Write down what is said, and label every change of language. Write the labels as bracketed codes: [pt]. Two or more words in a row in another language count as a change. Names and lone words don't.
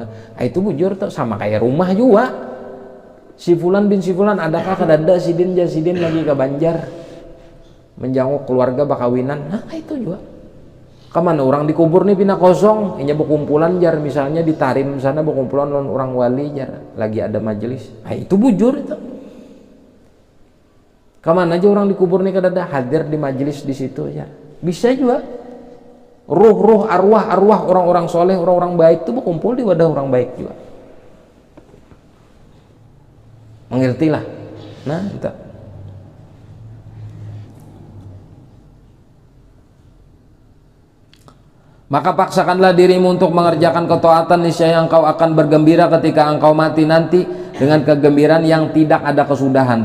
[bjn] Itu bujur tuh sama kayak rumah juga. Si fulan bin si fulan adakah kadada sidin lagi ke Banjar menjanguk keluarga bakawinan. Nah itu juga kemana orang dikubur nih pina kosong ini berkumpulan jar misalnya di Tarim sana berkumpulan orang wali jar lagi ada majelis. Itu bujur itu. Kemana aja orang dikubur nih kadada hadir di majelis di situ ya. [id] Bisa juga ruh arwah orang-orang soleh orang-orang baik itu berkumpul di wadah orang baik juga. Mengertilah. Nah, itu. Maka paksakanlah dirimu untuk mengerjakan ketaatan, niscaya engkau akan bergembira ketika engkau mati nanti dengan kegembiraan yang tidak ada kesudahan.